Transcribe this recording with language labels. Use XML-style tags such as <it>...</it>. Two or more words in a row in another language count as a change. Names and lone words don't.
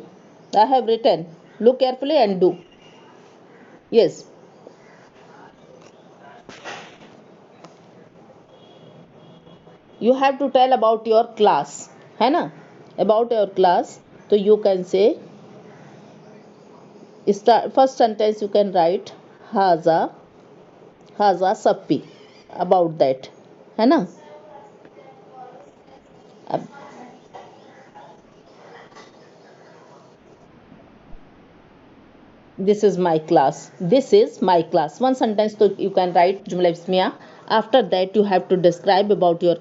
<en>I have written. Look carefully and do. Yes. You have to tell about your class,</en> <hi>है ना,</hi> <en>about your class. So you can say start first sentence you can write</en> <ar>هذا هذا صفي,</ar> <en>about that,</en> <hi>है ना.</hi> <en>अब this is my class, this is my class, one sentence. So you can write</en> <ar>جملة اسمية.</ar> <en>After that you have to describe about your</en>